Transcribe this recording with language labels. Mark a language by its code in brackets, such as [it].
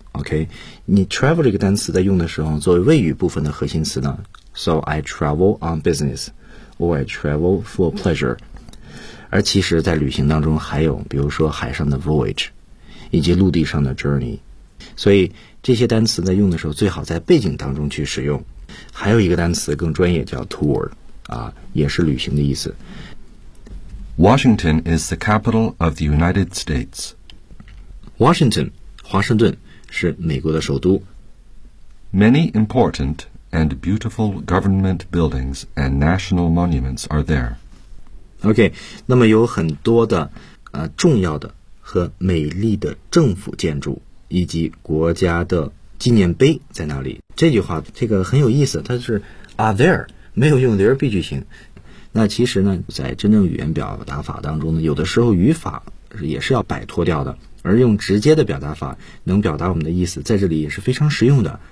[zh] OK, 你 travel 这个单词在用的时候，作为谓语部分的核心词呢， [en] so I travel on business or I travel for pleasure。 [zh] 而其实在旅行当中还有比如说海上的 voyage 以及陆地上的 journey。所以这些单词在用的时候最好在背景当中去使用。还有一个单词更专业，叫 tour, 啊，也是旅行的意思。 [en] Washington is the capital of the United States. [zh] Washington, 华盛顿是美国的首都。 [en] Many important and beautiful government buildings and national monuments are there. [zh] OK, 那么有很多的重要的和美丽的政府建筑以及国家的纪念碑在那里。这句话这个很有意思，它是 are there, 没有用 there 必句型。那其实呢，在真正语言表达法当中呢，有的时候语法也是要摆脱掉的，而用直接的表达法能表达我们的意思，在这里也是非常实用的。